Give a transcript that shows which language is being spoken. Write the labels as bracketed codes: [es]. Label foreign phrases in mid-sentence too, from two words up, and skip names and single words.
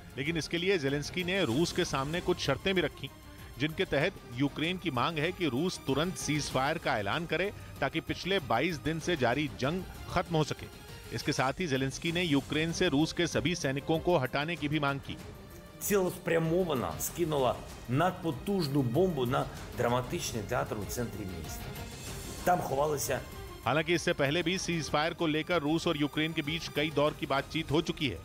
[hi] लेकिन इसके लिए ज़ेलेंस्की ने रूस के सामने कुछ शर्तें भी रखी, जिनके तहत यूक्रेन की मांग है कि रूस तुरंत [en] cease fire [hi] का ऐलान करे ताकि पिछले 22 दिन से जारी जंग खत्म हो सके। इसके साथ ही ज़ेलेंस्की ने यूक्रेन से रूस के सभी सैनिकों को हटाने की भी मांग की। [uk] Цілеспрямовано скинула надпотужну бомбу на драматичний театр у центрі міста. Там ховалися. [hi] हालांकि इससे पहले भी [en] cease fire [hi] को लेकर रूस और यूक्रेन के बीच कई दौर की बातचीत हो चुकी है।